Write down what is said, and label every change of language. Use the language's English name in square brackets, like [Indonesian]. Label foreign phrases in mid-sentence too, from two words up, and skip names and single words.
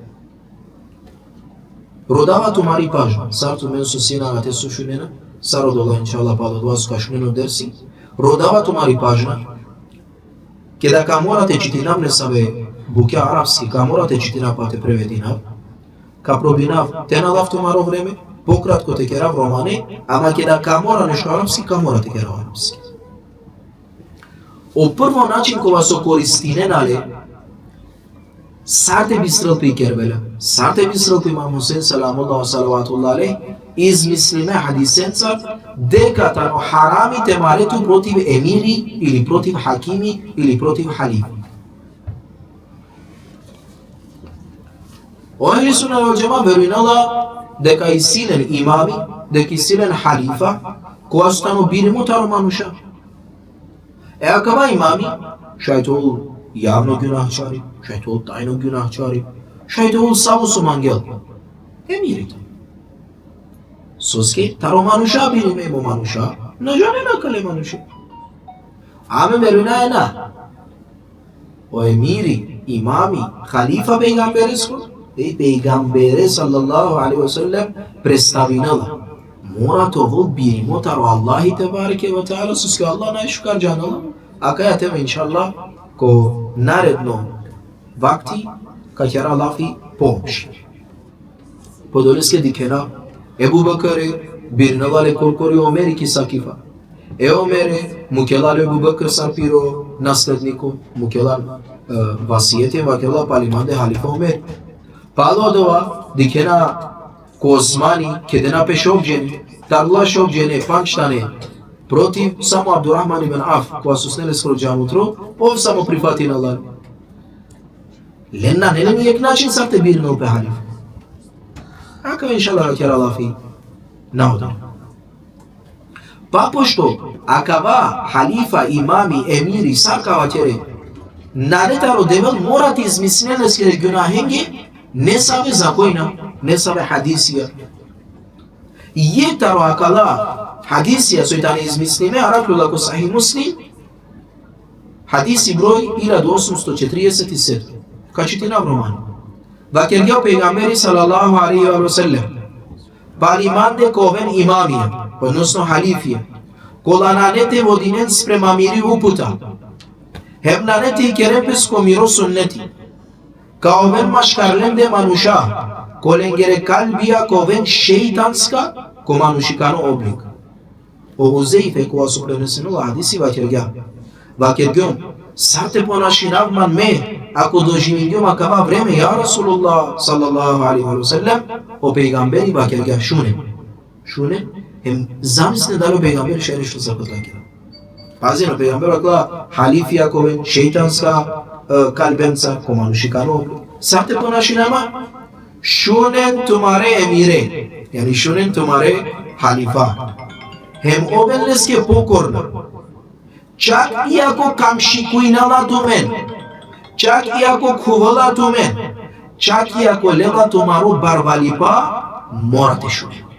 [Romany] Родава тумари пажна, сар ту мен сусина га те сушунена, сар одола иншалла па додва скашунено дерси, родава тумари пажна, ке да каморате читинав не сабе буке арабски, каморате читинав па те превединав, ка пробинав те налав тумаро време, пократко те керав романе, ама ке да камора нешто арабски, каморате керав арабски. О прво начин кога со користиненале Sarte bistrălpi Kerbela, sarte bistrălpi Imam Hussein [Arabic] سلام الله صلوات الله عليه, [Romany] izmislime hadisenca dekatano harami temaretu protiv emiri ili protiv hakimi ili protiv halifi. [Arabic] أهل السنة والجماعة [Romany] veruin Allah дека и силен имами, дека и силен халифа, која стану биримо таро мануша. Акава имами, шајтол јавно гюнахчари, шајтол тајно гюнахчари, шајтол само со мангел. Емирите. Соске таро мануша бириме мо мануша, нажане накале мануша. Аме веруина ена. O emiri, imami, khalifa pejgamberesku, Peygambere [Arabic] صلى الله عليه وسلم [Romany] predstavila. Mora to vol birimo taro Allahi [Arabic] تبارك وتعالى [Romany] suske Allah na shukar janala. Akayate inshallah ko naredno vakti ka kera lafi pomoć. Podoleske dikena Ebu Bakare birnavale korkori Omeri ki sakifa. Omere mukelal Ebu Bakr sarpiro nasledniku mukelal vasiyete vakela palimande halifa Omer. Palodova dikena ko Osmani kedena pešovđeni, tarla šovđene pančtane protiv samo Abdurrahman ibn Auf koja su snele skoro džamutro, ov samo prihvati na Allah. Lenna ne nijek način sam te birno pe halif. Aka inšallah rakjera lafi naudam. Pa pošto akava halifa, imami, emiri, sarkava tere nadetaro devel morat izmislene skere günahenge ne sabe zakojna, ne sabe hadisija. Je taro akala hadisija sojtani izmislime, arakljula ko [Arabic] صحيح مسلم, [Romany] hadisi broj 1847. Kačiti na romanu. Vakirgeo peygamberi [Arabic] صلى الله عليه وسلم, [Romany] palimande koven imamija, odnosno halifija, kolananete vodinen sprema miri uputa, hebnaneti kerepesko miro sunneti, kao ven maškarlende manusha, kolengere kalbija ko ven šeitanska, ko manušikano oblik. O Huzeyfe koja su prenesenula hadisi vakirgom, sarte ponašinav man me, ako doživim akava vreme, [Arabic] يا رسول الله صلى الله عليه وسلم, [Romany] o peygamberi vakirga šune, hem zamisne dalo peygamberi šerišlo zakotlakira. Pazino, peygamber akla halifija ko ven šeitanska, kalbenca ko manušikano oblik. Sarte ponašinama, šunen tumare emire, yani šunen tumare halifa. Hem obenleske pokorna, [Macedonian] čak iako [Romany] kamšikuinala tu men, [Macedonian] čak iako [Romany] kuvala tu men, [Macedonian] čak iako [Romany] lela tumaru barvalipa, morate šune.